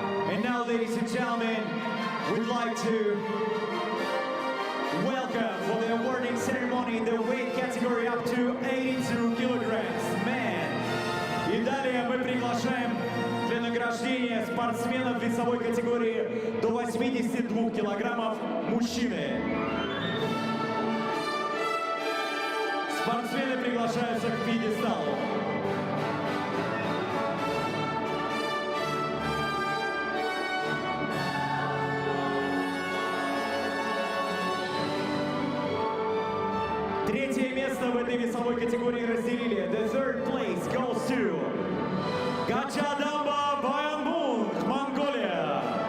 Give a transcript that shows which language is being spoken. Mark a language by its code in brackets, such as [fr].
[en] And now, ladies and gentlemen, we'd like to welcome for the awarding ceremony in the weight category up to 82 kilograms, man. [ru] И далее мы приглашаем для награждения спортсменов весовой категории до 82 килограммов, мужчины. Спортсмены приглашаются к пьедесталу. Третье место в этой весовой категории разделили. [en] The third place goes to Gachadamba Bayanmung, Монголия.